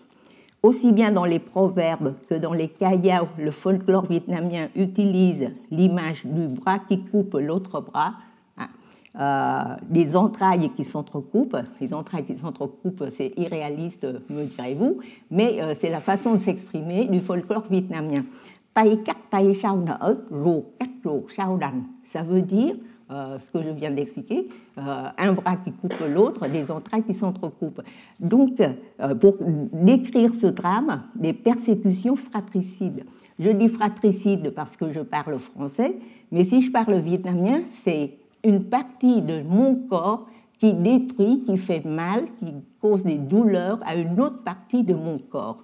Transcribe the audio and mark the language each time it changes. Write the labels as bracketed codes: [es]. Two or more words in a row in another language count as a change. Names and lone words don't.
[fr] Aussi bien dans les proverbes que dans les kayao, le folklore vietnamien utilise l'image du bras qui coupe l'autre bras, des entrailles qui s'entrecoupent. Les entrailles qui s'entrecoupent, c'est irréaliste, me direz-vous, mais c'est la façon de s'exprimer du folklore vietnamien. [vi] Tay cắt tay sau nở, ruột cắt ruột sau đành. [fr] Ça veut dire, ce que je viens d'expliquer, un bras qui coupe l'autre, des entrailles qui s'entrecoupent. Donc, pour décrire ce drame, des persécutions fratricides. Je dis fratricide parce que je parle français, mais si je parle vietnamien, c'est une partie de mon corps qui détruit, qui fait mal, qui cause des douleurs à une autre partie de mon corps.